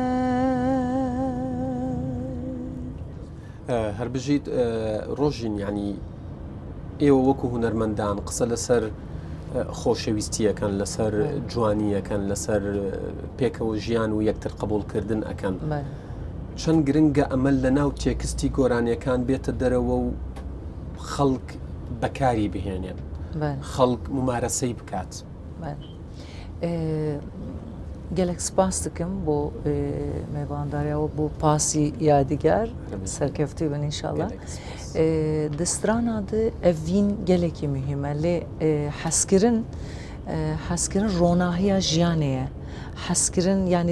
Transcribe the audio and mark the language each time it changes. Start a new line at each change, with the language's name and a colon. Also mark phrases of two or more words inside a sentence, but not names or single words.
Central Kurdish: هەر بژیت ڕۆژین ینی ئێوە وەکو هونەرمەندان قسە لەسەر خۆشەویستیەکەن لەسەر جوانیەکەن لەسەر پێکەوە ژیان و یەکتر قبولکردن ئەەکەن چەند گرنگە ئەمە لە ناو تێکستی گۆرانیەکان بێتە دەرەوە و خەڵک بەکاری بهێنێن خەڵک ممارەسەی بکات
Kurdish: gelek spas dikim bo mêvandarya bo pasî yadigar serkeftî bin inşallah di strana de ev vîn gelekî mühim e lê hezkirin ronahiya jiyanê ye hezkirin yani